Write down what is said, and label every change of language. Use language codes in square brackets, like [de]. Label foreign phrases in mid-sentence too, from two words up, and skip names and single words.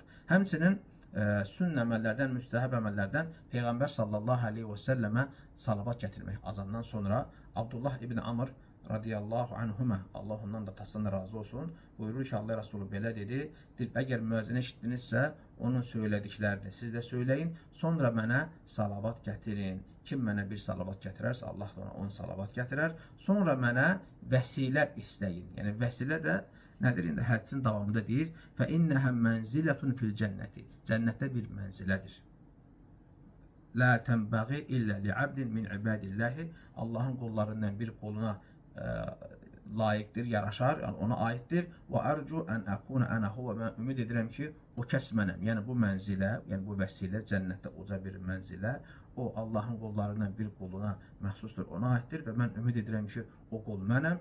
[az] Həmçinin sünnə əməllərdən, müstəhəb əməllərdən Peyğəmbər [ar] صلى الله عليه وسلم [az] salavat gətirmək azandan sonra Abdullah ibn Amr [ar] رضي الله عنهما, [az] Allah ondan da tasından razı olsun, buyurur ki, Allah Resulü belə dedi, əgər müəzzini eşitdinizsə, onun söylədiklərini siz də söyləyin, sonra mənə salavat gətirin. Kim mənə bir salavat gətirərsə, Allah da ona 10 salavat gətirər. Sonra mənə vəsilə istəyin. Yəni, vəsilə də nədir? İndi hədisin davamında deyir, [ar] فَإِنَّهَا مَنْزِلَةٌ فِي الْجَنَّةِ [az] Cənnətdə bir mənzilədir. [ar] لَا تَنْبَغِي إِلَّا لِعَبْدٍ مِنْ عِبَادِ اللّٰهِ [az] Allahın qullarından bir quluna layiqdir, yaraşar, yəni ona aiddir. [ar] وأرجو أن أكون أنا هو [az] və mən ümid edirəm ki, o kəs mənəm. Yəni bu mənzilə, yəni bu vəsilə cənnətdə uca bir mənzilə, o Allahın qullarından bir quluna məxsusdur, ona aiddir və mən ümid edirəm ki, o qul mənəm.